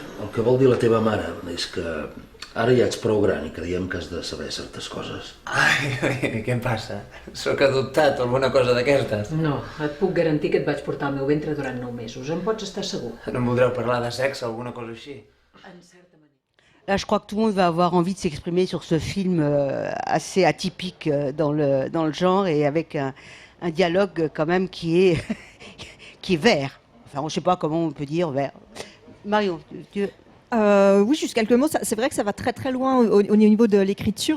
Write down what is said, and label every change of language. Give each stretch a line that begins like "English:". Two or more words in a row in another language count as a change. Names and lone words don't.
Catalan: El que vol dir la teva mare és que ara ja ets prou gran i creiem que has de saber certes coses. Ai, què em passa? Sóc adoptat o alguna cosa d'aquestes? No, et puc garantir que et vaig portar al meu ventre durant 9 mesos. En pots estar segur. No em voldreu parlar de sexe o alguna cosa així? En certa manera.
French: Là, je crois que tout le monde va avoir envie de s'exprimer sur ce film assez atypique dans le genre, et avec un dialogue quand même qui est, qui est vert. Enfin, je ne sais pas comment on peut dire vert. Marion, tu... Oui, juste quelques mots. C'est vrai que ça va très très loin au niveau de l'écriture.